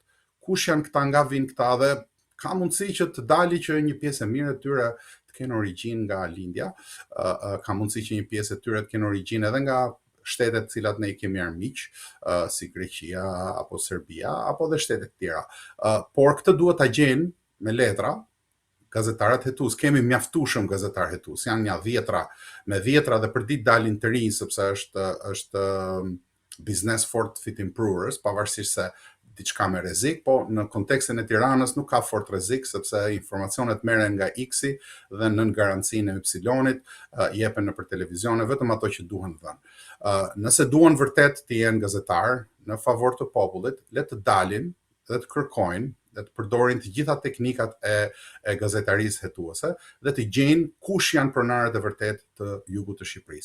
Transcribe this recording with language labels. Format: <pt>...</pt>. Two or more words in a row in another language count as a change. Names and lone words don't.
<sq>Kush janë këta, nga vinë këta, dhe ka mundësi që të dali që një pjesë e mirë e tyre të kenë origjinë nga lindja, ka mundësi që një pjesë e tyre të kenë origjinë edhe nga shtetet cilat ne I kemi armiq, si Greqia apo Serbia apo dhe shtetet tjera. Por këtë duhet ta gjejnë me letra gazetarët hetues. Kemi mjaftueshëm gazetar hetues, janë një 10 dhe për ditë dalin të rinj sepse është</sq> <en>business for fit improvers,</en> <sq>pavarësisht se diçka me rrezik, po në kontekstin e Tiranës nuk ka fort rrezik sepse informacionet merren nga X-i dhe nën garancinë e Y-it jepen nëpër televizione vetëm ato që duhen dhënë. Nëse duan vërtet të jenë gazetar në favor të popullit, le të dalin dhe të kërkojnë dhe të përdorin të gjitha teknikat e gazetarisë hetuese dhe të gjejnë kush janë pronarët e vërtet të jugut të Shqipërisë.</sq>